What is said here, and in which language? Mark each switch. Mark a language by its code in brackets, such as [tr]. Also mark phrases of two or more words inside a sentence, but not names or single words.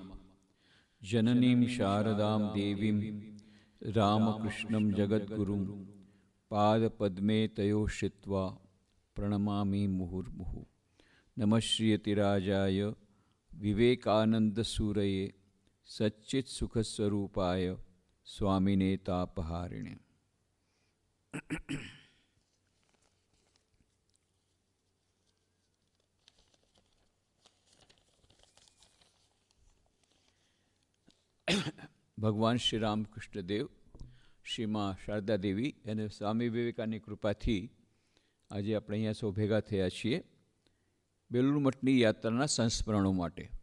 [sa] जननीं शारदां देवीं रामकृष्णं जगद्गुरुं पादपद्मे तयोः श्रित्वा प्रणमामि मुहुर्मुहुः। नमः श्रीयतिराजाय विवेकानंदसूरये सच्चित्सुखस्वरूपाय स्वामिने तापहारिणे। [gu] ભગવાન શ્રી રામકૃષ્ણ દેવ, શ્રી મા શારદા દેવી અને સ્વામી વિવેકાનંદની કૃપાથી આજે આપણે અહીંયા સૌ ભેગા થયા છીએ બેલુર મઠની યાત્રાના સંસ્મરણો માટે.